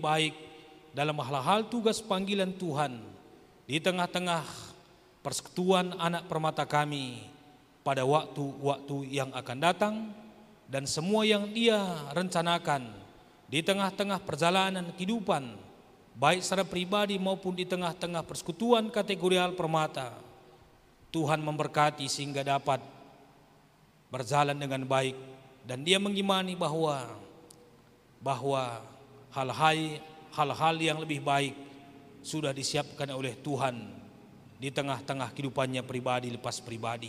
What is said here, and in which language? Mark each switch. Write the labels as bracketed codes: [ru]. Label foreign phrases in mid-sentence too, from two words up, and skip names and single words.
[id] baik dalam hal-hal tugas panggilan Tuhan di tengah-tengah persekutuan anak Permata kami pada waktu-waktu yang akan datang, dan semua yang dia rencanakan di tengah-tengah perjalanan kehidupan baik secara pribadi maupun di tengah-tengah persekutuan kategorial Permata, Tuhan memberkati sehingga dapat berjalan dengan baik. Dan dia mengimani bahwa hal-hal yang lebih baik sudah disiapkan oleh Tuhan di tengah-tengah kehidupannya pribadi lepas pribadi.